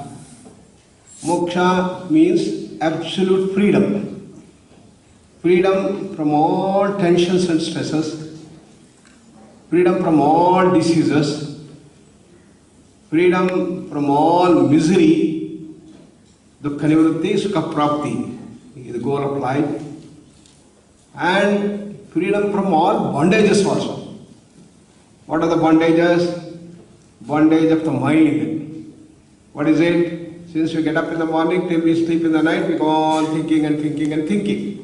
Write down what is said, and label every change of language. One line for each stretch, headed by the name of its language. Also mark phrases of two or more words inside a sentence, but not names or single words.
English: Moksha means absolute freedom. Freedom from all tensions and stresses, freedom from all diseases, freedom from all misery,
Sanskrit: दुःख निवृत्ति, सुख प्राप्ति
English: is the goal of life, and freedom from all bondages also. What are the bondages? Bondage of the mind. What is it? Since we get up in the morning till we sleep in the night, we go on thinking and thinking and thinking.